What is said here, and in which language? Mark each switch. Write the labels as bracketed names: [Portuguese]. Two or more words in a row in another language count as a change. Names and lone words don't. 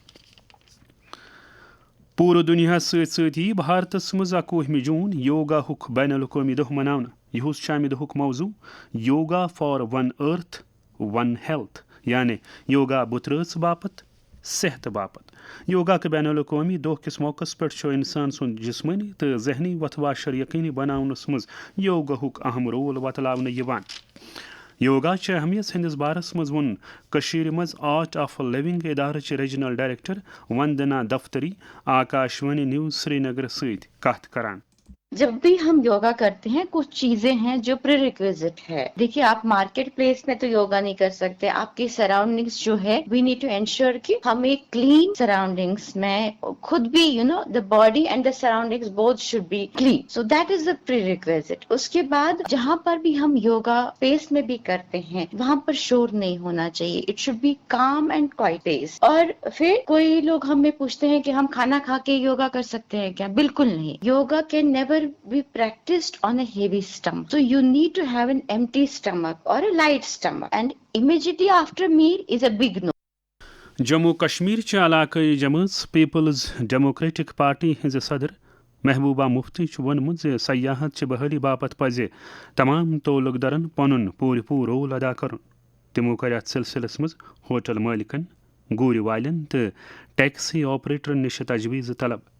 [Kashmiri] پورٕ دنیا سی بھارتس مز 21 جون یوگا ہک بین الاقوامی دہ مناونہ. یہس امہ دہک موضوع [English] Yoga for One Earth One Health [Kashmiri] یعنی یوگا بترٲژ باپت صحت باپت. یوگا کے بین الاقوامی دہ کس موقع پہ انسان سند جسمانی تو ذہنی وتواشر یقینی بناونس مز یوگا ہک اہم رول بتلاونہ یوان. یوگا چہ اہمیت ہندس بارس مز ون کشیر مز آرٹ آف لیونگ ادارچ ریجنل ڈائریکٹر وندنا دفتری آکاشوانی نیوز سری نگر ست کت کران. [Urdu] جب بھی ہم یوگا کرتے ہیں کچھ چیزیں ہیں جو پری ریکویزٹ ہے. دیکھیے آپ مارکیٹ پلیس میں تو یوگا نہیں کر سکتے. آپ کی سراؤنڈنگس جو ہے [English] we need to ensure [Urdu] کہ ہم ایک [English] clean surroundings [Urdu] میں خود بھی [English] the body and the surroundings both should be clean. so that is the prerequisite. [Urdu] اس کے بعد جہاں پر بھی ہم یوگا اسپیس میں بھی کرتے ہیں وہاں پر شور نہیں ہونا چاہیے. [English] it should be calm and quiet space. [Urdu] اور پھر کوئی لوگ ہمیں پوچھتے ہیں کہ ہم کھانا کھا کے یوگا کر سکتے ہیں کیا؟ بالکل نہیں. [English] yoga can never be practiced on a heavy stomach. So you need to have an empty stomach or a light stomach, and immediately after meal is a big no. [Kashmiri] جموں کشمیر چہ علاقائی جماعت پیپلز ڈیموکریٹک پارٹی ہز صدر محبوبہ مفتی ونمت سیاحت چہ بحالی باپت پزِ تمام تعلق درن پنن پور رول ادا کرن. تمو کر ات سلسلس مز ہوٹل مالکن گور والن تو ٹیکسی آپریٹرن نش تجویز طلب.